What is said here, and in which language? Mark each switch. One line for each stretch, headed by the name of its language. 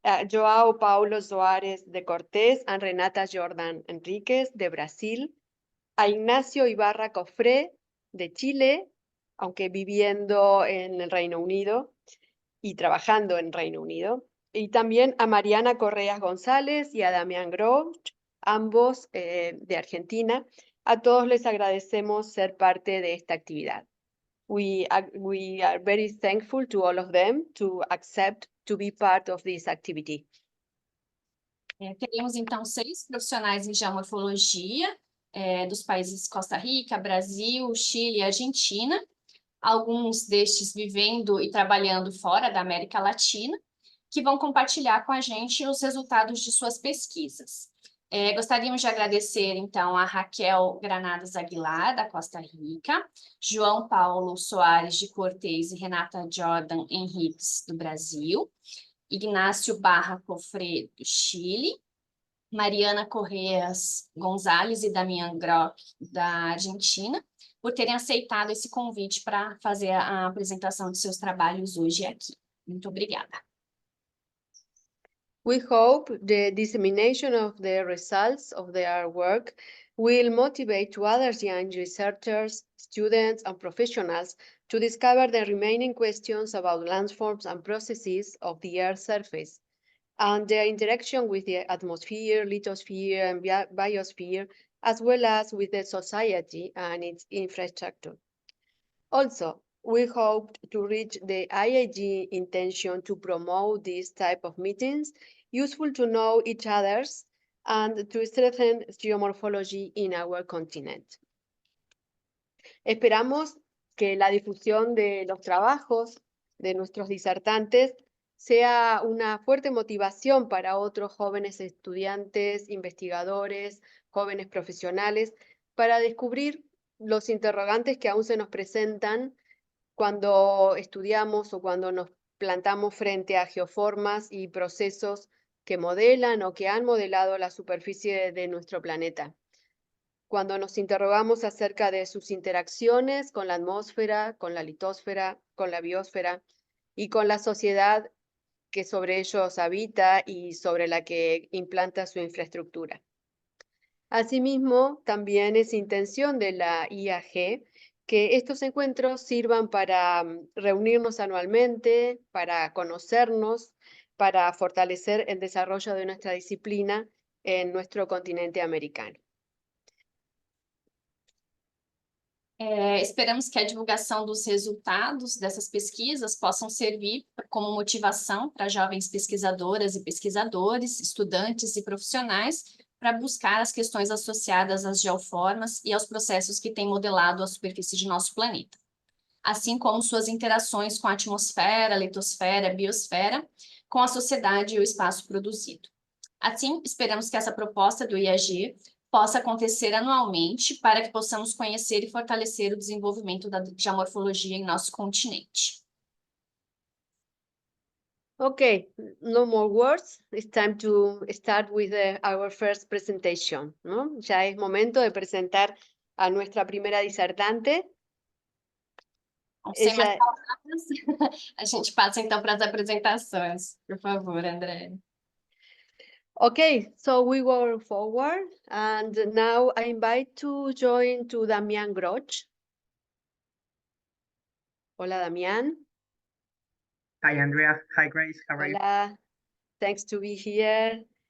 Spanish: Joao Paulo Soares de Cortés and Renata Jordan Enríquez de Brasil, a Ignacio Ibarra Cofré de Chile, aunque viviendo en el Reino Unido y trabajando en Reino Unido, y también a Mariana Correas González y a Damián Groch, ambos de Argentina. A todos les agradecemos ser parte de esta actividad.
English: We are very thankful to all of them to accept to be part of this activity.
Portuguese: Teremos, então, 6 profissionais em geomorfologia dos países Costa Rica, Brasil, Chile e Argentina, alguns destes vivendo e trabalhando fora da América Latina, que vão compartilhar com a gente os resultados de suas pesquisas. Gostaríamos de agradecer, então, a Raquel Granados Aguilar, da Costa Rica, João Paulo Soares de Cortés e Renata Jordan Henriques, do Brasil, Ignacio Barra Cofré, do Chile, Mariana Correas Gonzalez e Damián Groch, da Argentina, por terem aceitado esse convite para fazer a apresentação de seus trabalhos hoje aqui. Muito obrigada.
English: We hope the dissemination of the results of their work will motivate to other young researchers, students, and professionals to discover the remaining questions about landforms and processes of the Earth's surface, and their interaction with the atmosphere, lithosphere, and biosphere, as well as with the society and its infrastructure. Also, we hope to reach the IAG intention to promote this type of meetings, useful to know each other's, and to strengthen geomorphology in our continent.
Spanish: Esperamos que la difusión de los trabajos de nuestros disertantes sea una fuerte motivación para otros jóvenes estudiantes, investigadores, jóvenes profesionales, para descubrir los interrogantes que aún se nos presentan cuando estudiamos o cuando nos plantamos frente a geoformas y procesos que modelan o que han modelado la superficie de nuestro planeta. Cuando nos interrogamos acerca de sus interacciones con la atmósfera, con la litosfera, con la biosfera y con la sociedad que sobre ellos habita y sobre la que implanta su infraestructura. Asimismo, también es intención de la IAG que estos encuentros sirvan para reunirnos anualmente, para conocernos, para fortalecer el desarrollo de nuestra disciplina en nuestro continente americano.
Portuguese: Esperamos que a divulgação dos resultados dessas pesquisas possam servir como motivação para jovens pesquisadoras e pesquisadores, estudantes e profissionais para buscar as questões associadas às geoformas e aos processos que têm modelado a superfície de nosso planeta, assim como suas interações com a atmosfera, litosfera, biosfera, com a sociedade e o espaço produzido. Assim, esperamos que essa proposta do IAG possa acontecer anualmente para que possamos conhecer e fortalecer o desenvolvimento da geomorfologia em nosso continente.
English: Okay, no more words. It's time to start with our first presentation, ¿no?
Spanish: Ya es momento de presentar a nuestra primera disertante.
Portuguese: Sem mais palavras, a gente passa então para as apresentações. Por favor, André.
English: Okay, so we go forward, and now I invite to join to Damián Groch.
Spanish: Hola, Damián.
English: Hi, Andrea. Hi, Grace. How are you? Hola, thanks to be here.